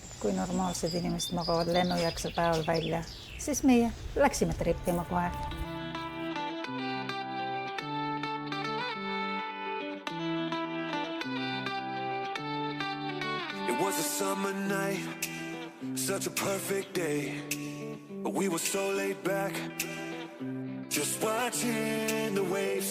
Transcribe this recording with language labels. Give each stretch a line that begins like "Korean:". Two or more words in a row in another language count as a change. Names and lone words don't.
Estonian: kui normaalsed inimesed magavad lennujärgsel päeval välja, siis meie läksime trippima kohe.
English: It was a summer night, such a perfect day. But we were so laid back, just watching the waves.